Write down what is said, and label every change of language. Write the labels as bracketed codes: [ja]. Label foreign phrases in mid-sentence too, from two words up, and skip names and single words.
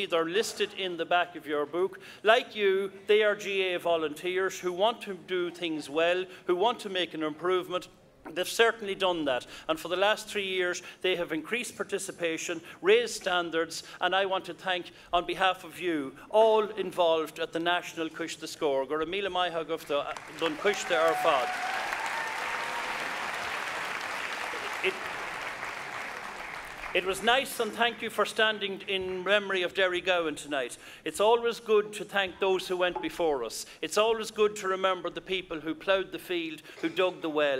[en] They're listed in the back of your book. Like you, they are GAA volunteers who want to do things well, who want to make an improvement. They've certainly done that, and for the last 3 years they have increased participation, raised standards, and I want to thank, on behalf of you, all involved at the National Coiste SCORE. [ga] Go raibh míle maith agat don Coiste ar fad. [en] It was nice, and thank you for standing in memory of Derry Gowan tonight. It's always good to thank those who went before us. It's always good to remember the people who ploughed the field, who dug the well.